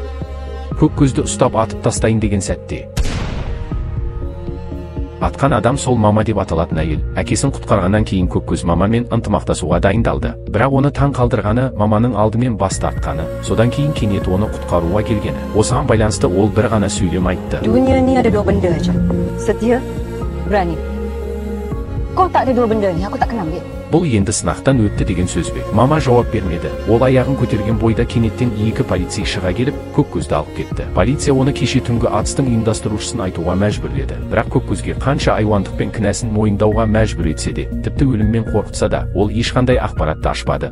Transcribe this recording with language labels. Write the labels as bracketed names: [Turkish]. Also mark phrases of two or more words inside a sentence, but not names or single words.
[Kazakh] Көккөзді ұстап атып тастайын деген сәтте атқан адам сол мама деп аталатын әйел. Әкесін құтқарғаннан кейін Көккөз мамамен ынтымақтасуға дайындалды. Бірақ оны таң қалдырғаны маманың алдымен бас тартқаны, содан кейін кенет оны құтқаруға келгені. Осыған байланысты ол бір ғана сөйлем айтты. [Malay] Dunia ini ada 2 benda aja. Setia, berani. Kau tak ada 2 benda ni, aku tak kenal dia. [Kazakh] Бұл енді сынақтан өтті деген сөз бе? Мама жауап бермеді. Ол аяғын көтерген бойда кенеттен 2 полицей шыға келіп, Көккөзді алып кетті. Полиция оны кеше түнгі атыстың ұйымдастырушысын айтуға мәжбүрледі. Бірақ Көккөзге қанша айуандық пен кінәсін мойындауға мәжбүр етсе де, тіпті өліммен қорқытса да, ол ешқандай ақпаратты ашпады.